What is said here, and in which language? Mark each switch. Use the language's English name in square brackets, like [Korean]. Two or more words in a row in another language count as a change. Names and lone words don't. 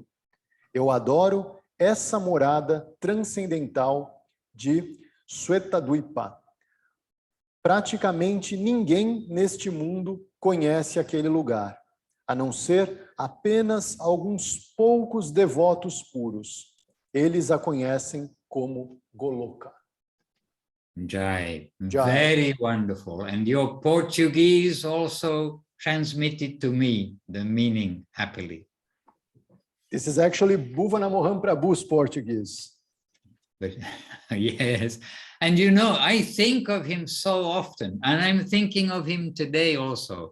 [Portuguese] Eu adoro essa morada transcendental de Shwetadvipa. Praticamente ninguém neste mundo conhece aquele lugar, a não ser apenas alguns poucos devotos puros. Eles a conhecem como Goloka. Jai. Jai. [English] Very wonderful. And your Portuguese also transmitted to me the meaning happily. This is actually Bhuvana Mohan Prabhu's Portuguese. But yes, and you know, I think of him so often, and I'm thinking of him today also.